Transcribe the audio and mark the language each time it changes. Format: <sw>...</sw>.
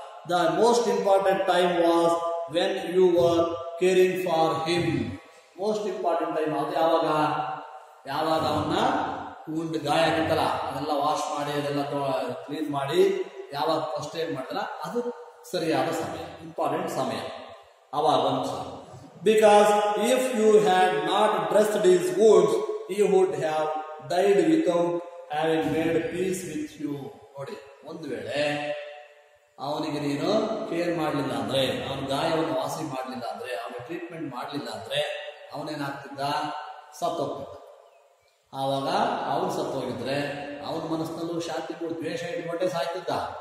<en>The most important time was when you were caring for him.</en> <kn>Most important time ಅದು ಯಾವಾಗ? ಯಾವಾಗ ಅವನ್ನ ಉಂಡು ಗಾಯ ಆಗಿತ್ತಲ್ಲ ಅದೆಲ್ಲ ವಾಶ್ ಮಾಡಿ, ಅದೆಲ್ಲ ಕ್ಲೀನ್ ಮಾಡಿ, ಯಾವಾಗ ಫಸ್ಟ್ ಏಡ್ ಮಾಡಿದಲ್ಲ ಅದು ಸರಿಯಾದ ಸಮಯ, ಇಂಪಾರ್ಟೆಂಟ್ ಸಮಯ ಅವಾಗ ಅಂತ.</kn> <en>Because if you had not dressed his wounds he would have died without having made peace with you.</en> <kn>ನೋಡಿ, ಒಂದು ವೇಳೆ ಅವನಿಗೆ ನೀನು ಕೇರ್ ಮಾಡಲಿಲ್ಲ ಅಂದ್ರೆ, ಅವನ ಗಾಯವನ್ನು ವಾಸಿ ಮಾಡಲಿಲ್ಲ ಅಂದ್ರೆ, ಅವನಿಗೆ ಟ್ರೀಟ್ಮೆಂಟ್ ಮಾಡಲಿಲ್ಲ ಅಂದ್ರೆ ಅವನೇನಾಗ್ತಿದ್ದ? ಸತ್ತೋಗ್ತಿದ್ದ. ಆವಾಗ ಅವನು ಸತ್ತೋಗಿದ್ರೆ ಅವನ ಮನಸ್ಸಿನಲ್ಲೂ ಶಾಂತಿ ಕೂಡ ದ್ವೇಷ ಇಟ್ಕೊಂಡೇ ಸಾಯ್ತಿದ್ದ.</kn>